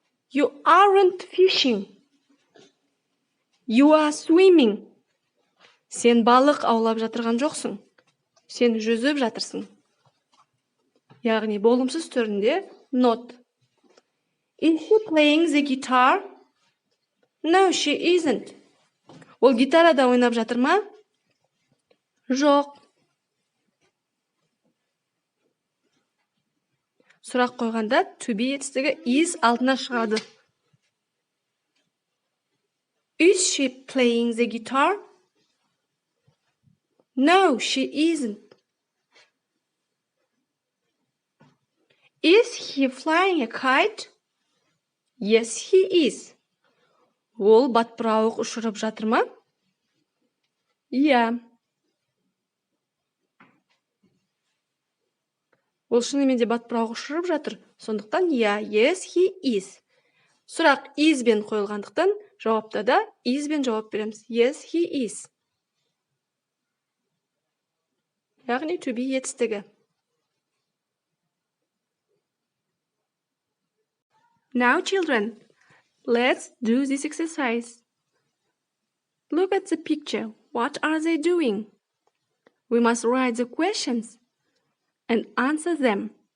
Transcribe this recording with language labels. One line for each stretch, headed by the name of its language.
English: You aren't fishing. You are swimming.
Kazakh: Сен балық аулап жатырған жоқсың. Сен жүзіп жатырсың. Яғни болымсыз түрінде not.
English: Is she playing the guitar? No, she isn't.
Kazakh: Ол гитарада ойнап жатыр ма? Жоқ. Сұрақ қойғанда to be етістігі is алдына шығады.
English: Is she playing the guitar? No, she isn't. Is he flying a kite? Yes, he is.
Kazakh: Ол батпырауық ұшырып жатыр ма? Иә. Ол шынымен де батпырауық ұшырып жатыр. Сондықтан иә,
English: yes, he is.
Kazakh: Сұрақ is бен қойылғандықтан жауапта да is бен жауап береміз.
English: Yes, he is.
Kazakh: Яғни to be етістігі.
English: Now, children, let's do this exercise. Look at the picture. What are they doing? We must write the questions and answer them.